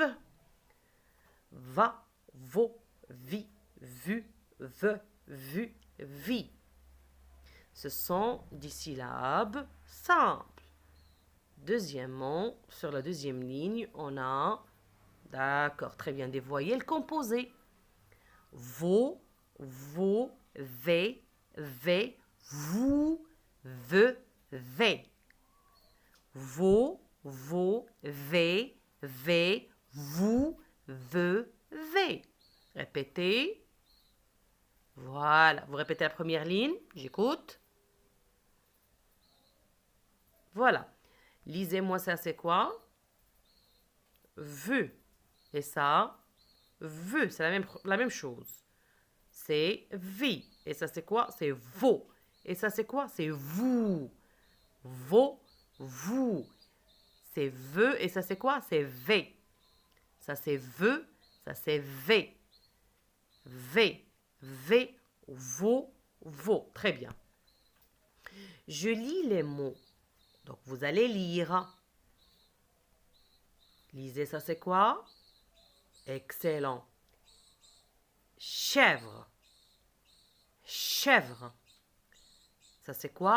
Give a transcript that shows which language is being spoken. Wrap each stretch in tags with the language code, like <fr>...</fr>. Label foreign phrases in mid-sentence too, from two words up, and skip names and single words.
<fr>Va, vo, vi, vu, ve, vu, vi. Ce sont des syllabes simples. Deuxièmement, sur la deuxième ligne, on a, d'accord, très bien, des voyelles composées. Vo, vo, ve, ve, vous, ve, ve. Vo, vo, ve, ve, vous, ve, ve. Répétez. Voilà. Vous répétez la première ligne. J'écoute. Voilà. Lisez-moi ça, c'est quoi? Vu. Et ça, vu. C'est la même chose. C'est vi. Et ça, c'est quoi? C'est vo. Et ça, c'est quoi? C'est vous. Vo, vous. C'est ve. Et ça, c'est quoi? C'est v. Ça, c'est ve. Ça, c'est v. V. V. Vo. Vo. Très bien. Je lis les mots. Donc, vous allez lire. Lisez, ça, c'est quoi? Excellent. Chèvre. Chèvre. Ça, c'est quoi?</fr>